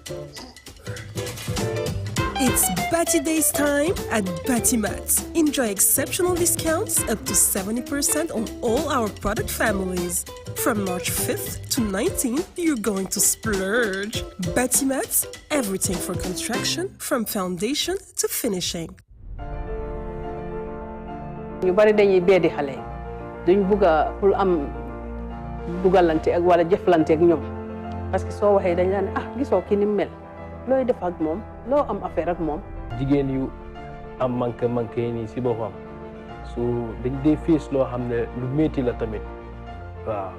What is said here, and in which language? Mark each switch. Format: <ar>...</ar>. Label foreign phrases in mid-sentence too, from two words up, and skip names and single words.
<en>It's Batty Days time at Batty-Mats. Enjoy exceptional discounts up to 70% on all our product families. From March 5th to 19th, you're going to splurge. Batty-Mats, everything for construction, from foundation to finishing.</en> <wo>ñu bari dañuy bédi xalé duñ bëgga pour am dugalante ak wala jëflante ak ñom</wo> <fr>parce que</fr> <wo>soo waxee dañ la ne gisoo ki ni mel looy def ak moom loo am affaire ak moom. jigéen yu am manqué nii si boppam su dañ dee fiis loo xam ne lu métti la tamit waaw.</wo>